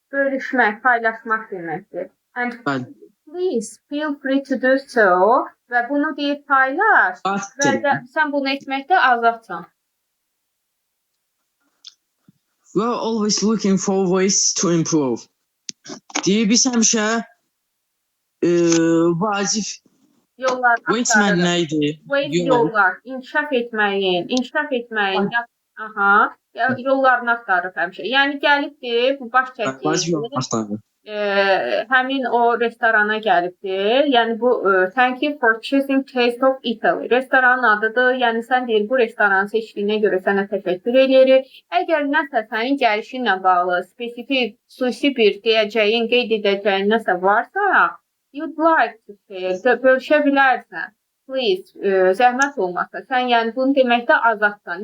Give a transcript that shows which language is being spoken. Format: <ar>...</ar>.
<az>Bölüşmək, paylaşmaq deməkdir.</az> <en>And please feel free to do so.</en> <az>Və bunu deyib paylaş. Və sən bunu etməkdə azadsan.</az> <en>We're always looking for ways to improve.</en> <az>Deyir, biz həmişə vacib Waitman nə idi? Yollar, inkişaf etməyin, yollarını axtarır həmişə. Yəni gəlibdir, bu baş çəkir. Həmin o restorana gəlibdir. Yəni bu</az> <en>thank you for choosing Taste of Italy.</en> <az>Restoranın adıdır. Yəni sən deyir, bu restoranı seçdiyinə görə sənə təşəkkür edirik. Əgər nəsə sənin gəlişinlə bağlı spesifik, xüsusi bir deyəcəyin, qeyd edəcəyin nəsə varsa,</az> <en>you'd like to share,</en> <az>bölüşə bilərsən. Please, zəhmət olmasa. Sən yəni bunu deməkdə azadsan.</az>